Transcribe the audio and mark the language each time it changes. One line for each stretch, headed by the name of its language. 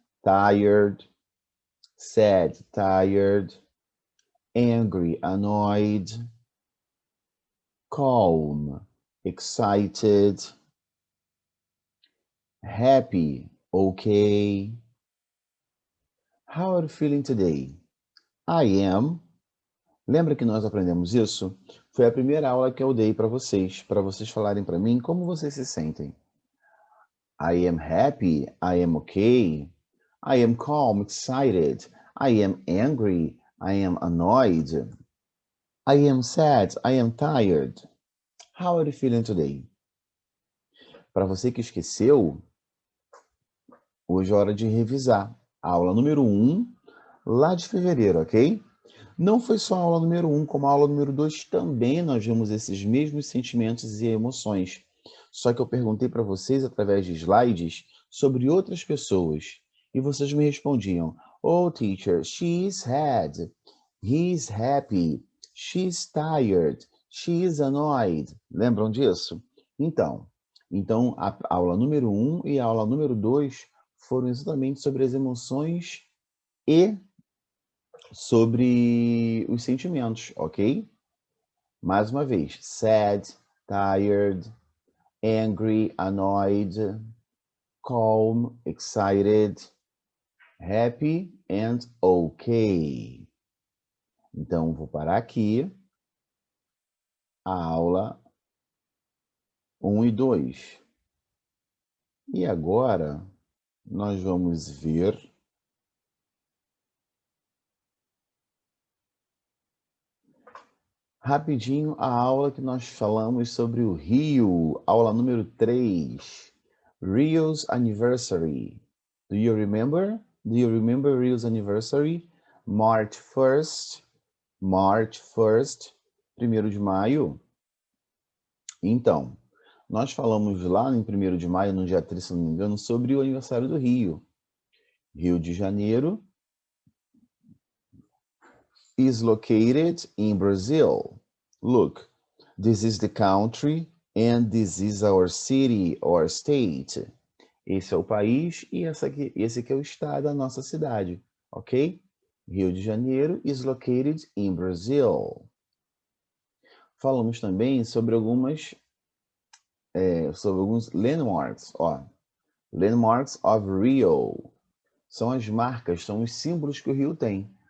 English: Tired, angry, annoyed, calm, excited, happy, okay. How are you feeling today? I am.
Portuguese: Lembra que nós aprendemos isso? Foi a primeira aula que eu dei para vocês falarem para mim como vocês se sentem.
English: I am happy, I am okay, I am calm, excited, I am angry, I am annoyed, I am sad, I am tired. How are you feeling today?
Portuguese: Para você que esqueceu, hoje é hora de revisar a aula número 1, lá de fevereiro, ok? Não foi só a aula número 1, como a aula número 2 também nós vimos esses mesmos sentimentos e emoções. Só que eu perguntei para vocês, através de slides, sobre outras pessoas. E vocês me respondiam,
English: oh, teacher, she's sad, he's happy, she's tired, she's annoyed.
Portuguese: Lembram disso? Então a aula número 1 e a aula número 2 foram exatamente sobre as emoções e sobre os sentimentos, ok? Mais uma vez,
English: sad, tired, angry, annoyed, calm, excited, happy and okay.
Portuguese: Então, vou parar aqui a aula 1 e 2. E agora, nós vamos ver rapidinho a aula que nós falamos sobre o Rio, aula número 3, Rio's Anniversary.
English: Do you remember? Do you remember Rio's Anniversary? March 1st,
Portuguese: 1º de maio. Então, nós falamos lá em 1º de maio, no dia 3, se não me engano, sobre o aniversário do Rio.
English: Rio de Janeiro is located in Brazil. Look, this is the country and this is our city or state.
Portuguese: Esse é o país e esse aqui é o estado da nossa cidade, ok?
English: Rio de Janeiro is located in Brazil.
Portuguese: Falamos também sobre alguns landmarks, ó.
English: Landmarks of Rio.
Portuguese: São as marcas, são os símbolos que o Rio tem.